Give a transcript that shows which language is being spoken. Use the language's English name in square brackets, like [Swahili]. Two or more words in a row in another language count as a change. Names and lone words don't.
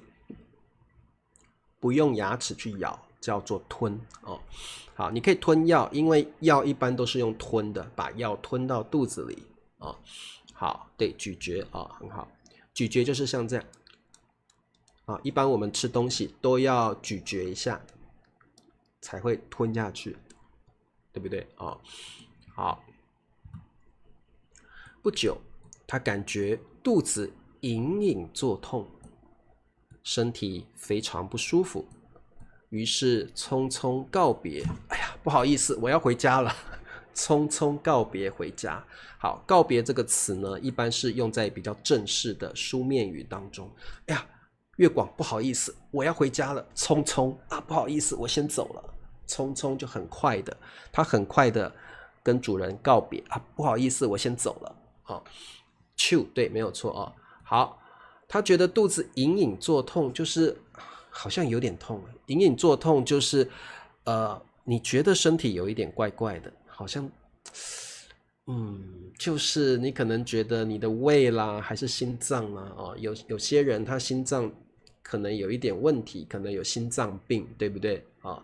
[Chinese] 不用牙齒去咬，叫做吞好，你可以吞藥，因為藥一般都是用吞的，把藥吞到肚子裡好，對，咀嚼很好，咀嚼就是像這樣一般我們吃東西都要咀嚼一下，才會吞下去，對不對好，不久，他感覺肚子隱隱作痛。身體非常不舒服，於是匆匆告別。哎呀，不好意思，我要回家了。匆匆告別回家。好，告別這個詞呢，一般是用在比較正式的書面語當中。哎呀， 月廣不好意思，我要回家了，匆匆啊，不好意思，我先走了，匆匆就很快的，他很快的跟主人告別啊，不好意思，我先走了啊。对，沒有錯啊。好，他覺得肚子隱隱作痛，就是好像有點痛，隱隱作痛就是你覺得身體有一點怪怪的，好像就是你可能覺得你的胃啦，還是心臟啦，有些人他心臟可能有一點問題，可能有心臟病，對不對啊？